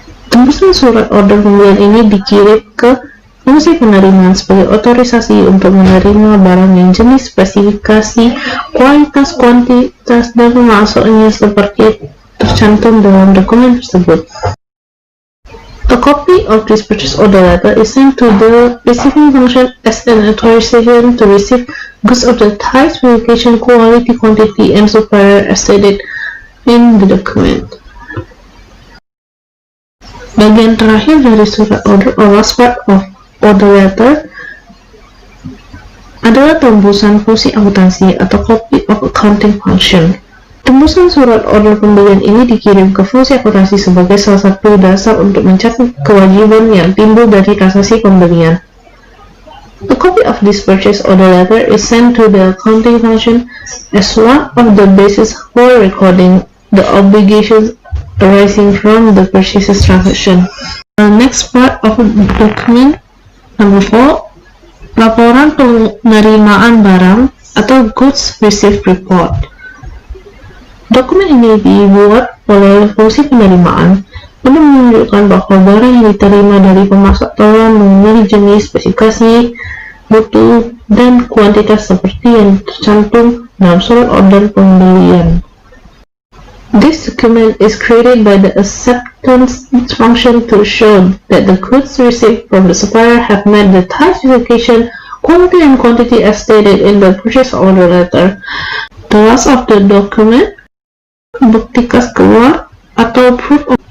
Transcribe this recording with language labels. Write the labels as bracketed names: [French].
[Indonesian] Tembusan surat order pembelian ini dikirim ke fungsi penerimaan sebagai otorisasi untuk menerima barang yang jenis, spesifikasi, kualitas, kuantitas, dan pemasoknya seperti tercantum dalam dokumen tersebut. [English] A copy of this purchase order letter is sent to the receiving function as an authorization to receive goods of the type, specification, quality, quantity, and supplier as stated in the document. [Indonesian] Bagian terakhir dari surat order [English] or last part of order letter [Indonesian] adalah tembusan fungsi akuntansi atau [English] copy of accounting function. [Indonesian] Tembusan surat order pembelian ini dikirim ke fungsi akuntansi sebagai salah satu dasar untuk mencatat kewajiban yang timbul dari transaksi pembelian. [English] A copy of this purchase order letter is sent to the accounting function as one of the basis for recording the obligations arising from the purchase transaction. The next part of the document, number 4, [Indonesian] laporan penerimaan barang [English] atau goods received report. [Indonesian] Dokumen ini dibuat oleh fungsi penerimaan untuk menunjukkan bahwa barang yang diterima dari pemasok telah memenuhi jenis, spesifikasi, mutu, dan kuantitas seperti yang tercantum dalam surat order pembelian. [English] This document is created by the acceptance function to show that the goods received from the supplier have met the type specification, quality, and quantity as stated in the purchase order letter. The last of the document, [Indonesian] bukti kas keluar [English] atau proof of.